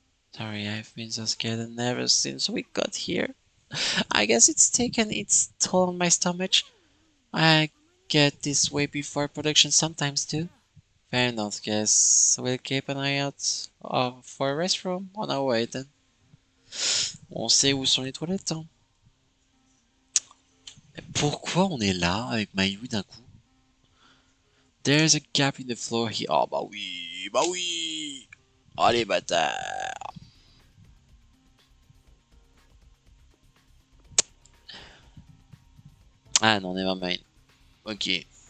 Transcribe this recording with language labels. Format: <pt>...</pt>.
<en>Sorry, I've been so scared and nervous since we got here. I guess it's taken its toll on my stomach. I get this way before production sometimes too. Fair enough, guess we'll keep an eye out for a restroom on our way then.</en> <fr>On sait où sont les toilettes, hein. Pourquoi on est là avec Mayu d'un coup?</fr> <en>There's a gap in the floor here.</en> <fr>Oh bah oui, bah oui. Oh les bâtards. Ah non,</fr> <en>never mind. Ok.</en>